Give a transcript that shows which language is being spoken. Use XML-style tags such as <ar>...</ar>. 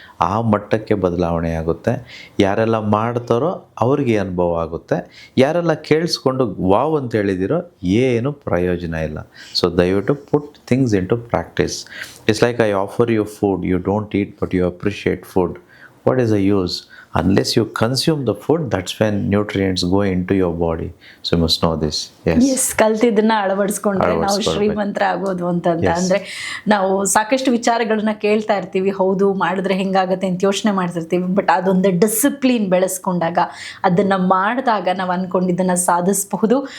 <kn>ಆ ಮಟ್ಟಕ್ಕೆ ಬದಲಾವಣೆ ಆಗುತ್ತೆ. ಯಾರೆಲ್ಲ ಮಾಡ್ತಾರೋ ಅವ್ರಿಗೆ ಅನುಭವ ಆಗುತ್ತೆ. ಯಾರೆಲ್ಲ ಕೇಳಿಸ್ಕೊಂಡು ವಾವ್ ಅಂತ ಹೇಳಿದಿರೋ ಏನು ಪ್ರಯೋಜನ ಇಲ್ಲ.</kn> <en>So ದಯವಿಟ್ಟು put things into practice. It's like I offer you food, you don't eat but you appreciate food. What is the use? Unless you consume the food, that's when nutrients go into your body. So you must know this.</en> <kn>Yes, ಕಲ್ತಿದ್ದನ್ನ ಅಳವಡಿಸ್ಕೊಂಡ್ರೆ ನಾವು ಶ್ರೀಮಂತರ ಆಗೋದು ಅಂತಂತ. ಅಂದರೆ ನಾವು ಸಾಕಷ್ಟು ವಿಚಾರಗಳನ್ನ ಕೇಳ್ತಾ ಇರ್ತೀವಿ, ಹೌದು ಮಾಡಿದ್ರೆ ಹೆಂಗಾಗತ್ತೆ ಅಂತ ಯೋಚನೆ ಮಾಡ್ತಿರ್ತೀವಿ. ಬಟ್ ಅದೊಂದು ಡಿಸಿಪ್ಲಿನ್ ಬೆಳೆಸ್ಕೊಂಡಾಗ, ಅದನ್ನು ಮಾಡಿದಾಗ ನಾವು ಅಂದ್ಕೊಂಡಿದ್ದನ್ನು ಸಾಧಿಸಬಹುದು.</kn>